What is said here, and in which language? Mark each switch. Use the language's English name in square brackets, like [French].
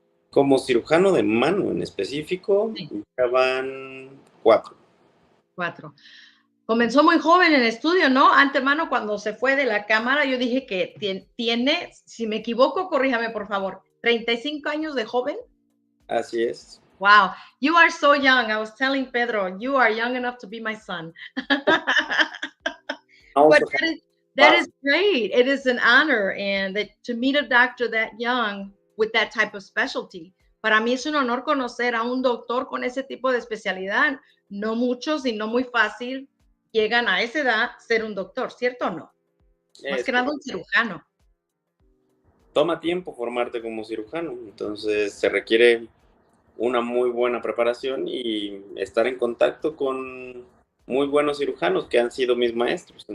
[Spanish] Como cirujano de mano en específico, sí, ya van 4. 4. Comenzó muy joven en el estudio, ¿no? Antemano, cuando se fue de la cámara, yo dije que tiene, si me equivoco, corríjame por favor, 35 años de joven. Así es. [English] Wow, you are so young. I was telling Pedro, you are young enough to be my son. But Also, that is great. It is an honor, and that to meet a doctor that young with that type of specialty. [Spanish] Para mí es un honor conocer a un doctor con ese tipo de especialidad. No muchos y no muy fácil llegan a esa edad ser un doctor, ¿cierto o no? Más que nada un cirujano. toma tiempo formarte como cirujano, entonces se requiere una muy buena preparación y estar en contacto con muy buenos cirujanos que han sido mis maestros.